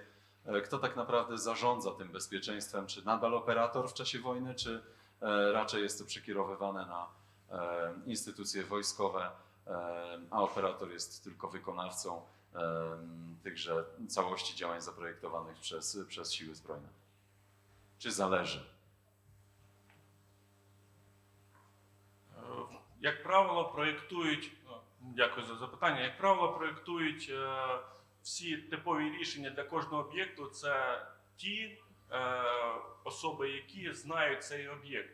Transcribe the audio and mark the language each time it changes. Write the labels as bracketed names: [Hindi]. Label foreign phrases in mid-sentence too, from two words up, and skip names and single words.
[Polish] Kto tak naprawdę zarządza tym bezpieczeństwem? Czy nadal operator w czasie wojny, czy raczej jest to przekierowywane na instytucje wojskowe, a operator jest tylko wykonawcą tychże całości działań zaprojektowanych przez siły zbrojne? Czy zależy? [Ukrainian] Як правило, проєктують, дякую за запитання, як правило, проєктують всі типові рішення для кожного об'єкту, це ті особи, які знають цей об'єкт.